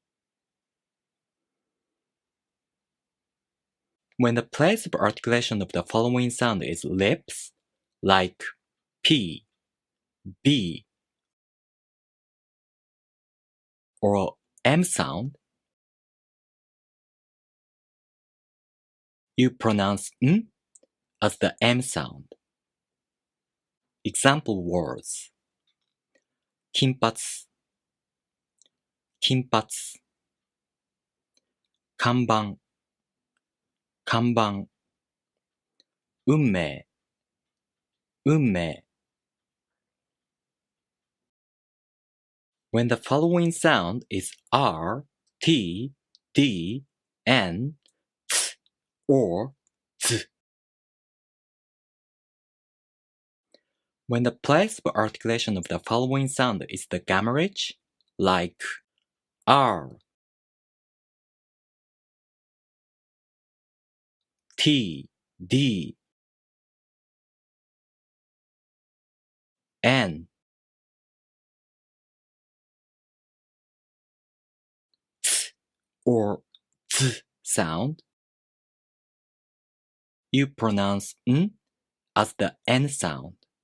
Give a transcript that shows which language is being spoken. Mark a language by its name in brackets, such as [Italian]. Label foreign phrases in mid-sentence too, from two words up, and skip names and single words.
[English] When the place of articulation of the following sound is lips, like P, B, or M sound, you pronounce n as the M sound. Example words. [Japanese] 金髪、金髪。看板、看板。運命、運命。 [English] When the following sound is R, T, D, N, T, or Z. When the place of articulation of the following sound is the gamma ridge, like R, T, D, N, T, or Z sound, you pronounce N as the N sound.